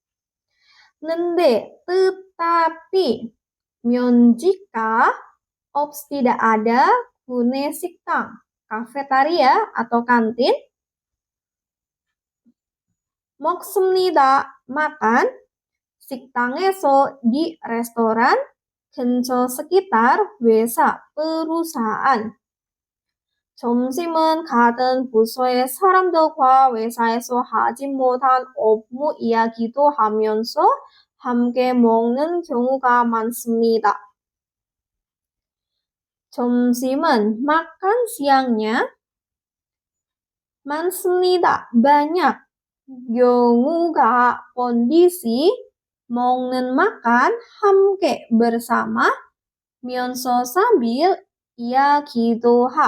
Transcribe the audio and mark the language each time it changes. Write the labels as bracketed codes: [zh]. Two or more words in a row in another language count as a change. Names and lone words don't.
[id] Tetapi jika tidak ada [ko] 구내 식당, [id] kafetaria atau kantin, 먹습니다. makan 식당에서 di restoran 근처 sekitar 회사 perusahaan. [ko] 점심은 같은 부서의 사람들과 회사에서 하지 못한 업무 이야기도 하면서 함께 먹는 경우가 많습니다. [id] 점심은 makan siangnya 많습니다. banyak. [ko] 경우가 kondisi 먹는 makan 함께 bersama 면서 sambil 이야기도